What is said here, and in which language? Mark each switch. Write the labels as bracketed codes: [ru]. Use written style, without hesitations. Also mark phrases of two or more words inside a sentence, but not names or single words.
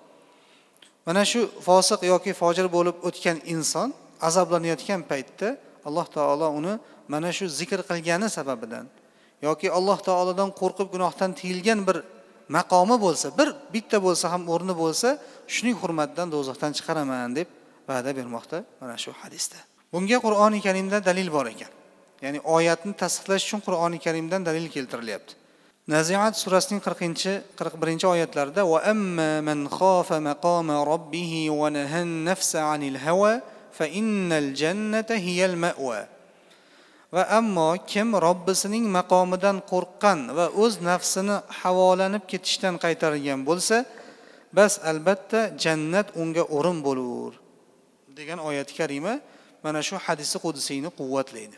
[uz] Mana shu fosiq yoki fojir bo'lib o'tgan inson azoblanayotgan paytda Alloh taolo uni mana shu zikr qilgani sababidan yoki Alloh taolodan qo'rqib gunohdan tiyilgan bir maqomi bo'lsa, bitta bo'lsa ham o'rni bo'lsa, shuning hurmatidan do'zaxdan chiqaraman deb va'da bermoqda mana shu hadisda. Bunga Qur'oni Karimda dalil bor ekan. Ya'ni oyatni tasdiqlash uchun Qur'oni Karimdan dalil keltirilyapti. Naziat surasining 40-41 oyatlarida [ar] وأما من خاف مقام ربه ونهى النفس عن الهوى فإن الجنة هي المأوى. [uz] Va ammo kim Robbisining maqomidan qo'rqqan va o'z nafsini havolanib ketishdan qaytargan bo'lsa, bas albatta jannat unga o'rin bo'lur degan oyat karima mana shu hadisi qudusiyni quvvatlaydi.